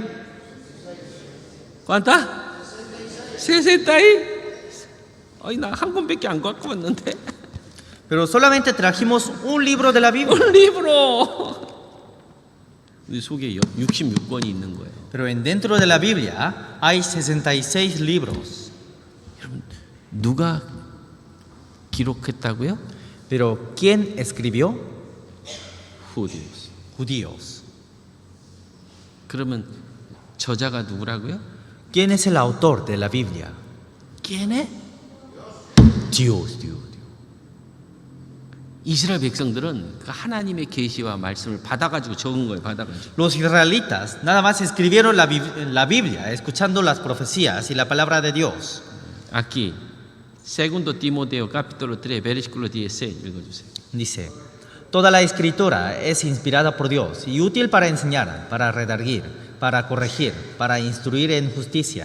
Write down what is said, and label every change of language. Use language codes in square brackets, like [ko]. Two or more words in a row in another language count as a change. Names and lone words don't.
[es] ¿Cuántas? 66. [ko] 어이 나 한 권밖에 안 갖고 왔는데. [es] Pero solamente trajimos un libro de la Biblia. Un libro. [ko] 우리 속에 66권이 있는 거예요. [es] Pero dentro de la Biblia hay 66 libros. [ko] 누가 기록했다고요? [es] Pero ¿quién escribió? Judíos. Judíos. [ko] 그러면 저자가 누구라고요? [es] ¿Quién es el autor de la Biblia? ¿Quién es? Dios. [ko] 이스라엘 백성들은 그 하나님의 계시와 말씀을 받아가지고 적은 거예요. 받아가지고. [es] Los israelitas nada más escribieron la Biblia, escuchando las profecías y la palabra de Dios. Aquí, segundo Timoteo capítulo 3 versículo 16 읽어주세요. Dice, toda la escritura es inspirada por Dios y útil para enseñar, para redarguir, para corregir, para instruir en justicia.